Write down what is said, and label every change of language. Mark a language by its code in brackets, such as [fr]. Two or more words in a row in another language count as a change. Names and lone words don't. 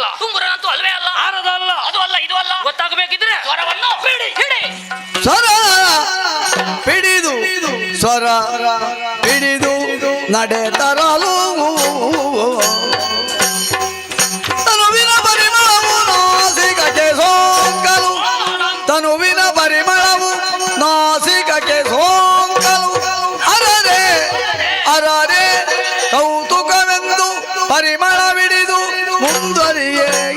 [kn] ತುಂಬುರನಂತೂ ಅಲ್ವೇ ಅಲ್ಲ, ನಾರದ ಅಲ್ಲ, ಅದು ಅಲ್ಲ, ಇದು ಅಲ್ಲ. ಗೊತ್ತಾಗಬೇಕಿದ್ರೆ ಸ್ವರವನ್ನು ಬಿಡಿ, ಹಿಡಿ. ಸ್ವರ ಹಿಡಿದು ಸ್ವರ ಹಿಡಿದು ನಡೆತರಲು ತನುವಿನ ಪರಿಮಳವು ನಾಸಿಕಕ್ಕೆ ಸೋಂಕಲು ತನುವಿನ ಪರಿಮಳವು ನಾಸಿಕಕ್ಕೆ ಸೋಂಕಲು ಅರರೆ ಅರರೆ ಕೌತುಕವೆಂದು ಪರಿಮಳವಿಡಿದು ಮುಂದರಿಯೇ